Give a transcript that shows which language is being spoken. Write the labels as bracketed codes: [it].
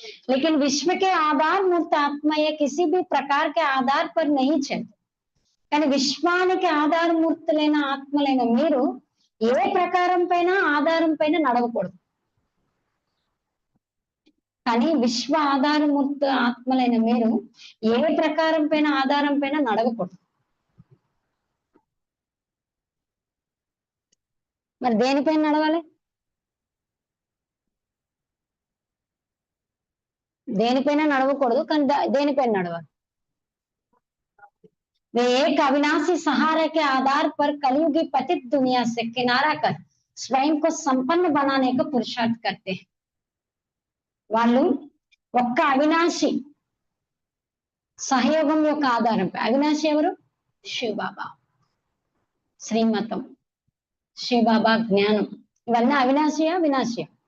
[hi] लेकिन विश्व के आधार मूर्त आत्मा ये किसी भी प्रकार के आधार पर नहीं चलते. [te] కానీ విశ్వానికి ఆధారమూర్తులైన ఆత్మలైన మీరు ఏ ప్రకారం పైన ఆధారం పైన నడవకూడదు. కానీ విశ్వ ఆధారమూర్త ఆత్మలైన మీరు ఏ ప్రకారం పైన ఆధారం పైన నడవకూడదు. మరి దేనిపైన నడవాలి? దేనిపైన నడవకూడదు, కానీ దేనిపైన నడవాలి? [hi] वे एक अविनाशी सहारे के आधार पर कलयुगी पतित दुनिया से किनारा कर स्वयं को संपन्न बनाने का पुरुषार्थ करते हैं. [te] వాళ్ళు ఒక్క అవినాశి సహయోగం యొక్క ఆధారంపై, అవినాశి ఎవరు? శివబాబా, శ్రీమతం, శివబాబా జ్ఞానం, ఇవన్నీ అవినాశియా వినాశియా?